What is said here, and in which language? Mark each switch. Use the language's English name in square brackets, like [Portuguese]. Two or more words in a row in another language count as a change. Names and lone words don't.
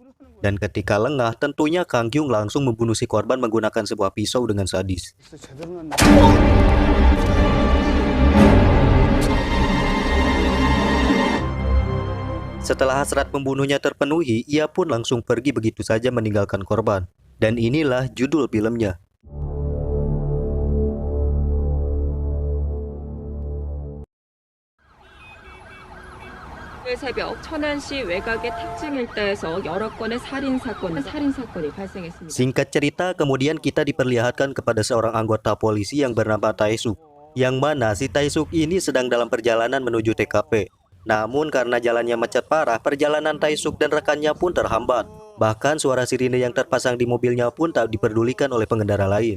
[Indonesian] Dan ketika lengah, tentunya Kang Kyung langsung membunuh si korban menggunakan sebuah pisau dengan sadis. Setelah hasrat pembunuhnya terpenuhi, ia pun langsung pergi begitu saja meninggalkan korban. Dan inilah judul filmnya. [Korean] 새벽 천안시 외곽의 탁증 일대에서 여러 건의 살인 사건이 발생했습니다. [Indonesian] Singkat cerita, kemudian kita diperlihatkan kepada seorang anggota polisi yang bernama Tae-suk, yang mana si Tae-suk ini sedang dalam perjalanan menuju TKP. Namun karena jalannya macet parah, perjalanan Tae-suk dan rekannya pun terhambat. Bahkan suara sirine yang terpasang di mobilnya pun tak diperdulikan oleh pengendara lain.